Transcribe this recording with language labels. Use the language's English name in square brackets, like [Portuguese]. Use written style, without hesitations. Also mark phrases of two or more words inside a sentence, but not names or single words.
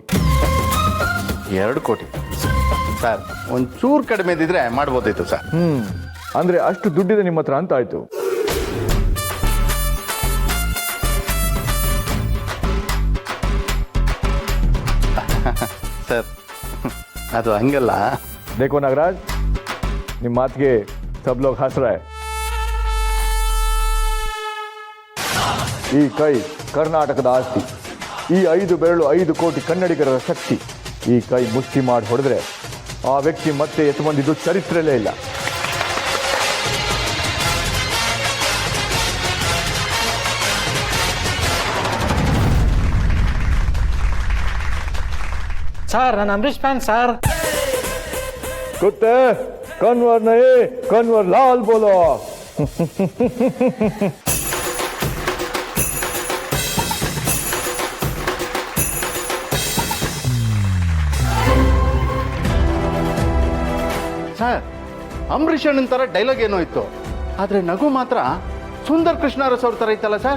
[Kannada] 2 ಕೋಟಿ ಸರ್, ಒಂಚೂರು ಕಡಿಮೆ ಇದ್ದಿದ್ರೆ ಮಾಡ್ಬೋದಿತ್ತು ಸರ್. ಅಂದರೆ ಅಷ್ಟು ದುಡ್ಡಿದೆ ನಿಮ್ಮ ಹತ್ರ ಅಂತ ಆಯ್ತು. ಸರ್ ಅದು ಹಂಗಲ್ಲ. [Hindi] देखो नागराज, [Kannada] ನಿಮ್ಮ ಮಾತಿಗೆ [Hindi] सब लोग हंस रहे हैं. [Kannada] ಈ ಕೈ ಕರ್ನಾಟಕದ ಆಸ್ತಿ. ಈ 5 ಬೆರಳು 5 ಕೋಟಿ ಕನ್ನಡಿಗರ ಶಕ್ತಿ. ಈ ಕೈ ಮುಷ್ಟಿ ಮಾಡಿ ಹೊಡೆದ್ರೆ ಆ ವ್ಯಕ್ತಿ ಮತ್ತೆ ಎತ್ತು ಬಂದಿದ್ದು ಚರಿತ್ರೆಯಲ್ಲೇ ಇಲ್ಲ. ಸರ್ ನಾನು ಅಂಬರೀಷ್ ಫ್ಯಾನ್ ಸರ್. [Hindi] कुत्ते कन्वर नहीं कन्वर लाल बोलो. [Kannada] ಸರ್ ಅಂಬರೀಷ್ ಅಣ್ಣನ ಥರ ಡೈಲಾಗ್ ಏನೋ ಇತ್ತು, ಆದರೆ ನಗು ಮಾತ್ರ ಸುಂದರ್ ಕೃಷ್ಣರಸ್ ಅವ್ರ ಥರ ಇತ್ತಲ್ಲ ಸರ್.